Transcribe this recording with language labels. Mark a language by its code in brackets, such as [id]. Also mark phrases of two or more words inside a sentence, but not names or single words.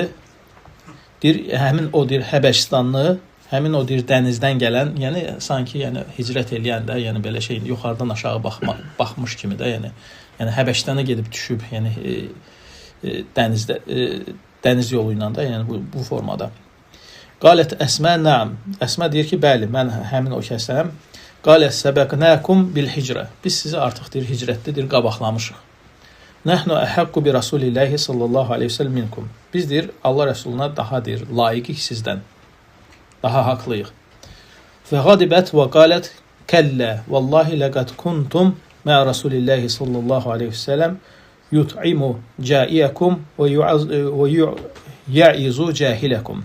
[az] Deyir, həmin o deyir Həbəşistanlı, həmin o deyir dənizdən gələn, yəni sanki yəni hicrət eləyəndə, yəni belə şey yuxarıdan aşağı baxmış kimi də, yəni Həbəşistana gedib düşüb, yəni dənizdə dəniz yolu ilə də, yəni bu formada. [ar] قالت أسماء نعم. [az] Əsmə deyir ki, bəli, mən həmin o kəsəm. [ar] قال سبقناكم بالهجرة. [az] Biz sizi artıq deyir, hicrətdə deyir, qabaqlamışıq. [ar] نحن أحق برسول الله صلى الله عليه وسلم منكم. [az] Biz deyir, Allah Rəsuluna daha deyir, layiqik sizdən. Daha haqlıyıq. [ar] وغضبت وقالت كلا. والله لقد كنتم مع رسول الله صلى الله عليه وسلم يطعم جائعكم ويعظ جاهلكم.